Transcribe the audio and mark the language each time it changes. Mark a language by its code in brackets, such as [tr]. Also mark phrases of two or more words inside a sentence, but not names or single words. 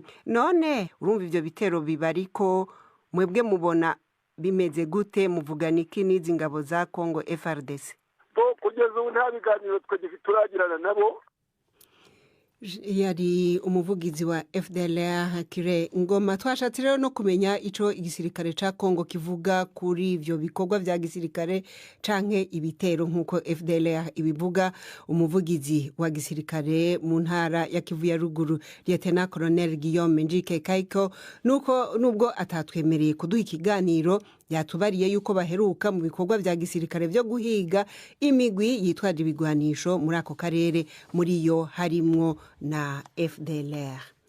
[rn] None urumva ivyo bitero biba, ariko mwebwe mubona bimeze gute? Muvugana iki n'izi ngabo za Kongo FRDC? [rw] Kugeza ubu nta biganiro twe turagirana nabo. [rn] Yari umuvugizi wa FDLR Kire Ngoma. Twashatse rero no kumenya ico igisirikare ca Kongo kivuga kuri ivyo bikorwa vya gisirikare canke ibitero nkuko FDLR ibivuga. Umuvugizi wa gisirikare mu ntara ya Kivu ya ruguru, Lieutenant Colonel Guillaume Njike Kaiko, nubwo atatwemereye kuduha ikiganiro, yatubariye yuko baheruka mu bikorwa vya gisirikare vyo guhiga imigwi yitwaje ibigwanisho muri ako karere, muri yo harimwo na FDLR.